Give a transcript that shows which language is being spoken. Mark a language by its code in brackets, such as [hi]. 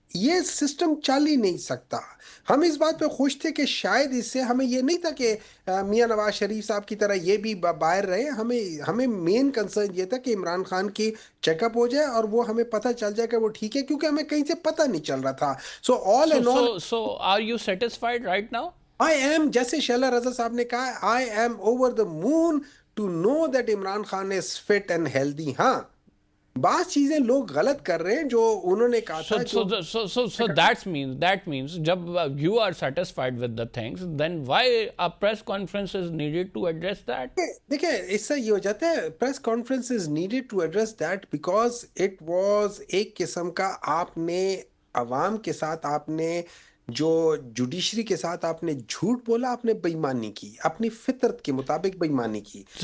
[ur] یہ سسٹم چل ہی نہیں سکتا. ہم اس بات پہ خوش تھے کہ شاید اس سے ہمیں یہ نہیں تھا کہ میاں نواز شریف صاحب کی طرح یہ بھی باہر رہے. ہمیں مین کنسرن یہ تھا کہ عمران خان کی چیک اپ ہو جائے اور وہ ہمیں پتہ چل جائے کہ وہ ٹھیک ہے, کیونکہ ہمیں کہیں سے پتہ نہیں چل رہا تھا. [en] So all and all So are you satisfied right now? I am, [ur] جیسے شیلا رضا صاحب نے کہا, [en] I am over the moon to know that Imran Khan is fit and healthy. [ur] ہاں, بعض چیزیں لوگ غلط کر رہے ہیں جو انہوں نے کہا تھا. [en] So that means [ur] جب [en] you are satisfied with the things, then why a press conference is needed to address that? [ur] دیکھیں, اس سے یہ ہو جاتا ہے, [en] press conference is needed to address that because it was [ur] ایک قسم کا, آپ نے عوام کے ساتھ, آپ نے جو جوڈیشری کے ساتھ آپ نے جھوٹ بولا, آپ نے بے ایمانی کی, اپنی فطرت کے مطابق بے ایمانی کی.